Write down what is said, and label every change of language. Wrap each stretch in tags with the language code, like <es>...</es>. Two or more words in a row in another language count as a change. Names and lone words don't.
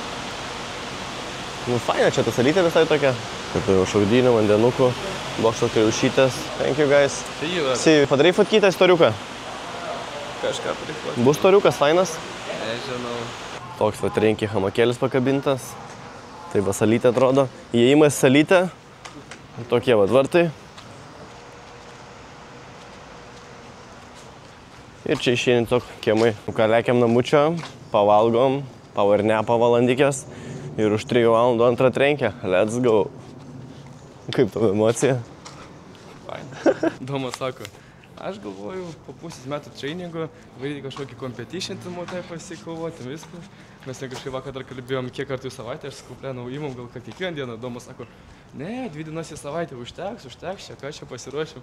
<lt>Nu faina čia ta salytė visai tokia. Kaip jau šaudynių, vandenukų, bokšto kriaušytės.</lt> <en>Thank you guys. See you. See you.</en> <lt>Padarai fotkytę istoriuką? Kažką prikluoti. Bus toriukas fainas. Nežinau. Toks va trenkiai hamakėlis pakabintas. Tai va salytė atrodo. Įėjimas salytė. Tokie va vartai. Ir čia išėjant tiesiog kiemai. Ką lekiam namučio, pavalgom, powernapą valandikės. Ir už 3 valandų antrą trenkę.</lt> <en>Let's go.</en> <lt>Kaip tavo emocija? Fain. Domas sako, aš galvoju po pusės metų trainingo varyti kažkokį competition, tai pasikovoti viską. Mes kažkaip vakar dar kalbėjom, kiek kartų į savaitę, aš sakau, plenau, įmam gal kad kiekvieną dieną. Domas sako, ne, 2 dienas į savaitę užteks, čia ką čia pasiruošim.</lt>